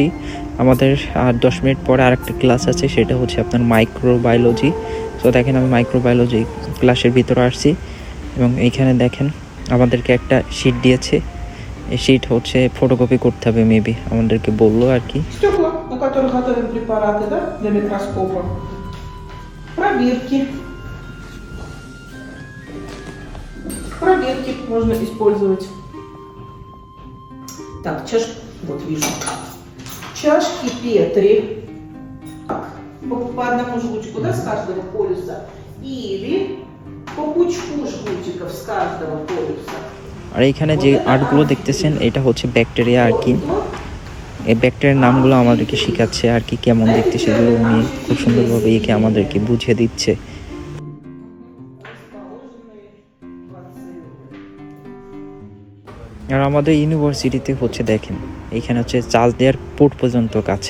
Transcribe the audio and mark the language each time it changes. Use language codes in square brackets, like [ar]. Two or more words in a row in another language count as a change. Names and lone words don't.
[bn] আমাদের আর 10 মিনিট পরে আরেকটা ক্লাস আছে, সেটা আপনার মাইক্রোবায়োলজি। সো দেখেন আমি মাইক্রোবায়োলজি ক্লাসের ভিতরে আসছি, এবং এইখানে দেখেন আমাদেরকে একটা শিট দিয়েছে। এই শিট ফটোকপি করতে হবে, মেবি আমাদেরকে বললো আর কি। [ru] Стекла, на которых готовим препараты, да, для микроскопа. Пробирки. Пробирки можно использовать. Так, чашки, вот вижу. Чашки Петри. Так, по одному жгутику, да, с каждого полюса. Или по пучку жгутиков с каждого полюса. [bn] আর এইখানে যে আর্টগুলো দেখতেছেন এটা ব্যাকটেরিয়া আর কি। এই ব্যাকটেরিয়ার নামগুলো আমাদেরকে শেখাচ্ছে আর কি, কেমন দেখতে সেগুলো উনি খুব সুন্দরভাবে এঁকে আমাদেরকে বুঝিয়ে দিচ্ছে। আর আমাদের ইউনিভার্সিটিতে দেখেন এইখানে চার্জ দেওয়ার পোর্ট পর্যন্ত কাছে।